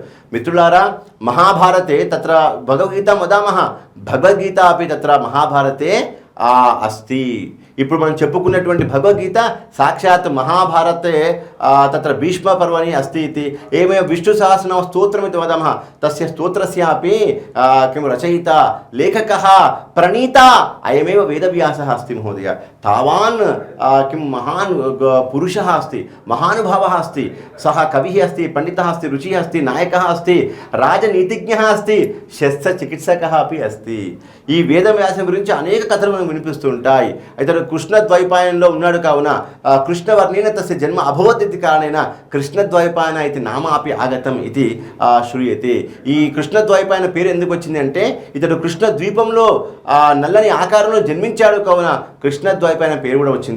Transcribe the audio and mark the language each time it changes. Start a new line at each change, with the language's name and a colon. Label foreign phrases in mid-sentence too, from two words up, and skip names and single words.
Sanskrit: మిత్రులారా, మహాభారతే తత్ర భగవద్గీత వదామः, భగవద్గీత అపి తత్ర మహాభారతే అస్తి.
Telugu: ఇప్పుడు మనం చెప్పుకున్నటువంటి భగవద్గీత సాక్షాత్
Sanskrit: మహాభారతే తత్ర భీష్మ పర్వణి అస్తి
Telugu: ఇది.
Sanskrit: ఏమేవ విష్ణు సహస్రనామ స్తోత్రమితి వదామः తస్య స్తోత్రస్యాపి కిం రచయిత లేఖకः ప్రణీత అయమేవ వేదవ్యాసः अस्ति महोदय. तावान् किं महान् पुरुषः अस्ति, महानुभावः अस्ति, सः कविः अस्ति, पंडितः अस्ति, रुचिः अस्ति, नायकः अस्ति, राजनीतिज्ञः अस्ति, शस्त्रचिकित्सकः अपि अस्ति.
Telugu: ఈ వేదవ్యాసం గురించి అనేక కథలు మనకు వినిపిస్తుంటాయి. అయితే కృష్ణద్వైపాయనంలో ఉన్నాడు కావున
Sanskrit: కృష్ణవర్ణేన తస్య జన్మ అభవత్ ఇది కారణేన కృష్ణద్వైపాయన ఇది నామ అపి ఆగతం ఇది శ్రూయతే.
Telugu: ఈ కృష్ణద్వైపాయన పేరు ఎందుకు వచ్చింది అంటే ఇతడు కృష్ణ ద్వీపంలో నల్లని ఆకారంలో జన్మించాడు కావున కృష్ణద్వైపాయన పేరు కూడా వచ్చింది.